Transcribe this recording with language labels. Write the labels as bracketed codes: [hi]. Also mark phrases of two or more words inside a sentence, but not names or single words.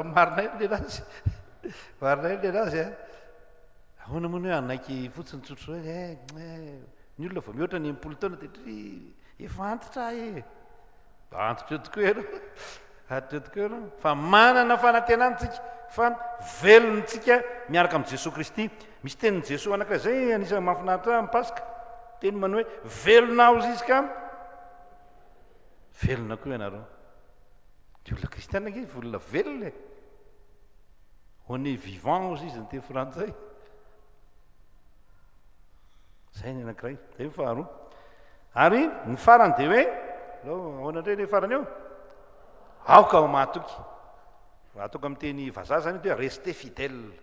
[mg] marina ely le nazy marina ely le nazy ahoana moa ny hoe anaiky fotsiny tsotro hoe ny olona vao mihoatra ny 10 taona dia efa antitra antitra eo tokoa ianao antitra eo tokoa ianao fa manana fanantenantsika fa velontsika miaraka amin'i Jesosy Kristy misy tenin'i Jesosy anankiray zay anisan'ny mahafinaritra amin'ny Pasika teny manao hoe velona ao izy ka velona koa ianareo ny olona kristiana nge volona velona [fr] on est vivant [mg] ozy izy ny teny frantsay zay ny anankiray zay ny faharoa ary ny farany dia hoe ahoana indray le farany eo aoka ho mahatoky ataoko amin'ny teny vazaha zany hoe [fr] rester fidèle